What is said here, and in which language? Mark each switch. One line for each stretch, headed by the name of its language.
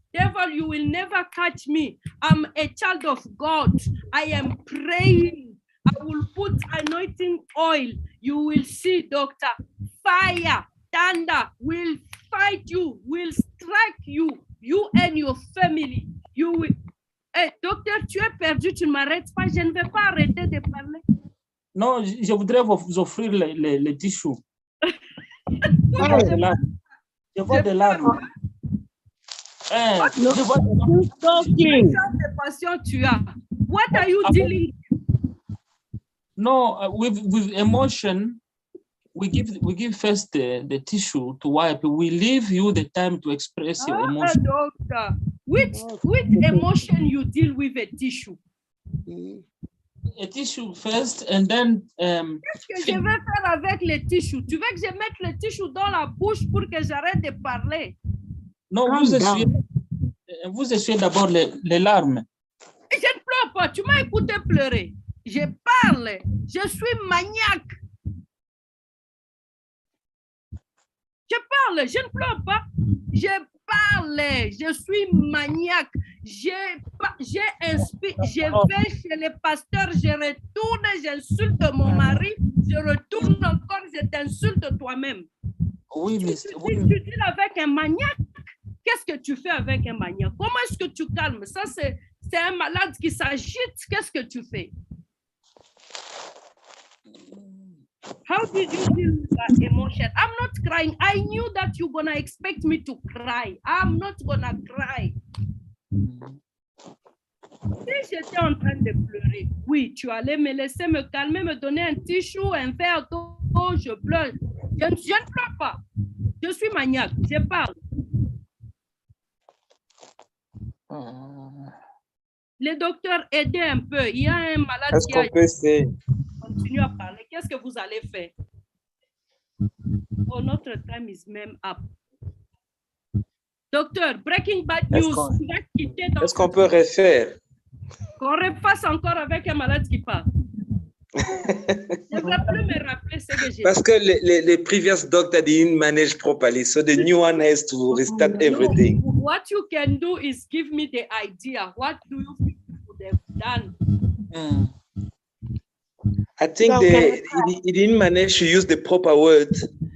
English: Devil, you will never catch me. I'm a child of God. I am praying. I will put anointing oil. You will see, doctor. Fire, thunder will fight you, will strike you, you and your family. You will.
French: Hey, docteur, tu es perdu, tu ne m'arrêtes pas. Je ne vais pas arrêter de parler. Non, je voudrais vous offrir les tissus. Je vois des larmes. Je vois Quel genre de patient tu as?
English: What are you dealing with? No, with emotion, we give first the tissue to wipe. We leave you the time to express your emotion. Doctor, which emotion you deal with a tissue? A tissue first, and then.
French: Qu'est-ce que je vais faire avec les tissus? Tu veux que je mette le tissue dans la bouche pour que j'arrête de parler? Non, vous essuyez d'abord les larmes. Je ne pleure pas. Tu m'as écouté pleurer. Je parle. Je suis maniaque. Je parle. Je ne pleure pas. Je parle. Je suis maniaque. Je vais chez les pasteurs. Je retourne. J'insulte mon mari. Je retourne encore. Je t'insulte toi-même. Oui, mais tu deals avec un maniaque. Qu'est-ce que tu fais avec un maniaque? Comment est-ce que tu calmes? Ça, c'est un malade qui s'agite. Qu'est-ce que tu fais?
English: How did you deal with that emotion? I'm not crying. I knew that you're going to expect me to cry. I'm not going to cry.
French: Si j'étais en train de pleurer, oui, tu allais me laisser me calmer, me donner un tissue, un verre d'eau, je pleure. Je ne pleure pas. Je suis maniaque. Je parle. Les docteurs, aidez un peu. Il y a un malade Est-ce qu'on peut essayer? Continue à parler. Qu'est-ce que vous allez faire? Oh, notre time is même up. Docteur, breaking bad news. Est-ce qu'on peut refaire? Qu'on refasse encore avec un malade qui parle. Je ne vais plus me rappeler ce que j'ai dit.
English: Parce que les previous doctor didn't manage properly, so the new one has to restart everything. What you can do is give me the idea. What do you think you would have done? I think he didn't manage to use the proper words.